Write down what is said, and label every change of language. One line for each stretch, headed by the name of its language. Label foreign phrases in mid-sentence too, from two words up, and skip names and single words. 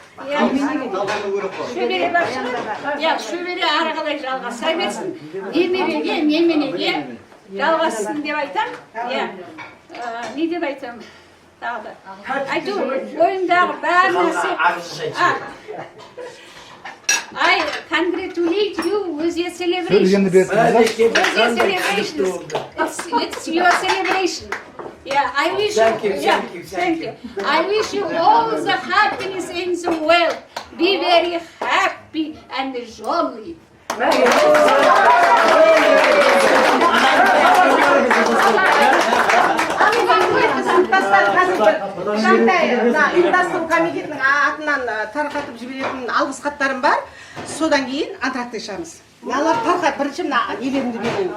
Kazakh: Шөбере бар шығар. Шөбере ары қалай жалғаса берсін. Немереге, неменеге жалғасын деп айтам. Не деп айтам? Айту, ойымдағы бәр нәрсе.
English: I congratulate you with your celebration. It's your celebration. I wish you. Thank you. I wish you all the happiness in the world. Be very happy and jolly.
Kazakh: Ұйымдастыру комитетінің атынан тарқатып жіберетін алғыс хаттарым бар. Содан кейін антракт ашамыз. Мыналар тарқат, бірінші мына нелерімді берейін.